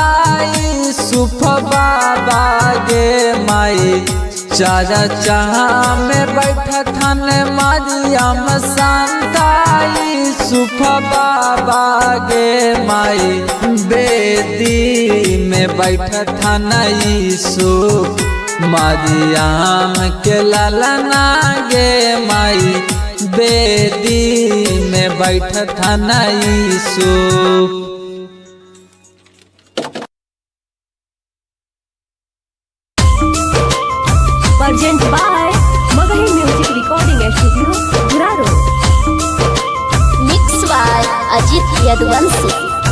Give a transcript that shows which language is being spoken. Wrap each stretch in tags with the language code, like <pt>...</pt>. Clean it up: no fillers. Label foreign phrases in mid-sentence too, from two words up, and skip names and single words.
<mag>यूसुफ बाबा गे माई चारा चाहा में बैठतन मरियम संता यूसुफ बाबा गे माई बेदी में बैठतन यीशु मरियम के ललना गे माई बेदी में बैठतन यीशु।</mag> <en>Present by Magahi Music Recording Studio, Guraro. Mix by Ajit Yadvansi.</en>